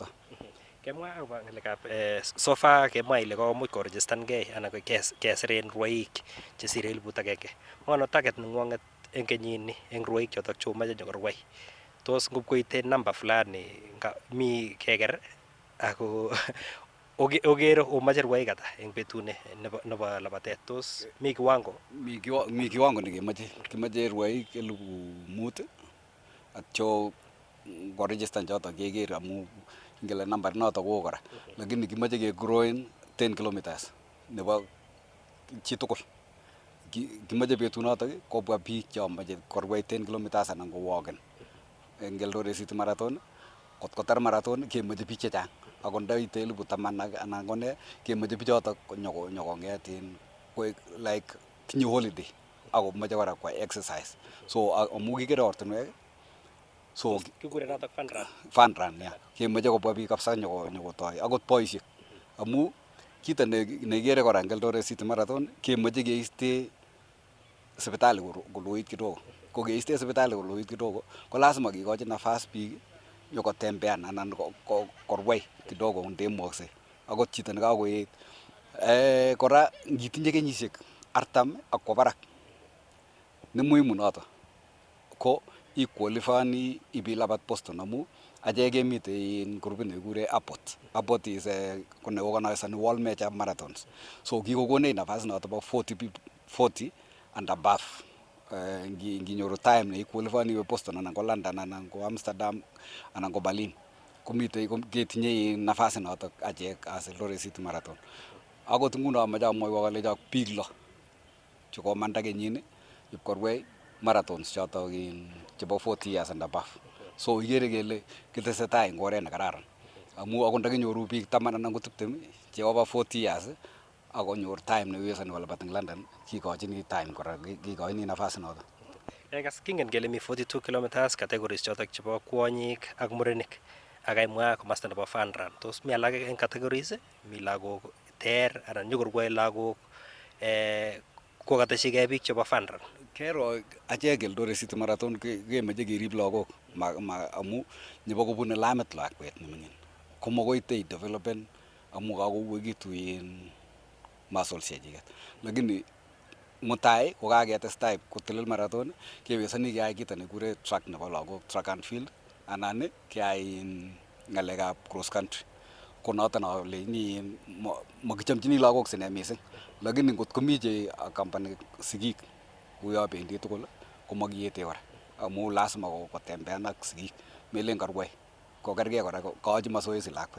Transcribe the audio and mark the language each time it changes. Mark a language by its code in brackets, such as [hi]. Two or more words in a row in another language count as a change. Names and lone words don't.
[kln] Kemwa akobo ngalekab [en] so far [kln] kemwa ile komuch koregistankei anan kesiren rwoik chesire 1,000. Ngono target nengwonget eng kenyini eng rwoik chotok chomoche nyokorwai. Tos ngopkoite [sw] namba fulani [kln] mi keker ako ogere omoche rwoik ata eng betune nebo labatet. Tos mi kiwango? Mi kiwango nekemoche. Kimoche rwoik 5,000 atyo koregistan chotok keker amu ngele namba notok ko kora. Lakini kimoche ke growen 10 kilometers nebo chitugul. Kimoche betunotok kobwa biik chomoche korwai 10 kilometers anan kowoken. Eng Eldoret City Marathon kot kotar marathon kemoche biik chechang. Ako ndaite 10,000 anan kone kemoche bichotok nyokong'et koek like tinye holiday ako moche kora kwai exercise. So amu kikere ortinwek so kikure notok [en] fun run yeah. [kln] Kemoche kobwa biik kabisa nyokotoi akot boisiek. Amu kito nekikere kora eng Eldoret City Marathon kemoche keiste sipitali koloit kidogo. Ko keiste sipitali koloit kidogo ko lazima kikochi nafas biik nyokotembean anan korwai kidogo ndemukse. Akot chito nekakoet kora ngitinye kenyisiek 40 ak kwo barak ne muhimu noto ko iqualifyani ibilabat Boston amu achek kemite grupit nekikure Abbott. Abbott is ko ne organizani World Major Marathons. So kikokonech nafas noto bo 40 [en] and above. [kln] Nginyoru time ne iqualifyani iwe Boston anan ko London anan ko Amsterdam anan ko Berlin komite ketinye nafas noto achek as Eldoret City Marathon. Akot nguno amache amwoiwo kole biik 6 chekomanda kenyini ipkorwai marathons chotok chebo 40 [en] years and above. [kln] So ikere kele kitesetai eng oret nekararan. Amu akot ndakinyoru biik 10 anan ko 20 chekoba 40 years akonyor time newesoni kolabat eng London kikochini time kora kikochini nafas noto. Kas kingen kele mi 42 [en] kilometers categories [kln] chotok chebo kwonyik ak murenik. Akaimwa komasta nebo [en] fun run. [kln] Tos mi alak eng categories mi lagok ter anan nyokorwoe lagok kokateshigei biik chebo [en] fun run. [kln] Kero achek Eldoret City Marathon kemoche kerib lagok amu nebo kobune lamit lakwet neming'in komakoite developen amu kakouekitu muscles chechiket. Lakini mutai kokaketestai kotelel marathon kewesoni keyai kito nekikure track nebo lagok, [en] track and field [kln] anan keyai ng'alekab [en] cross country. [kln] Ko noton aleni makichomchini lagok sine mising. Lakini ngot komi che accompany sigik kuyo bendi tugul komakiyete kora amu lazima kotembean ak sigik melen karwai kokergei kora kaochi mazoezi lakwet.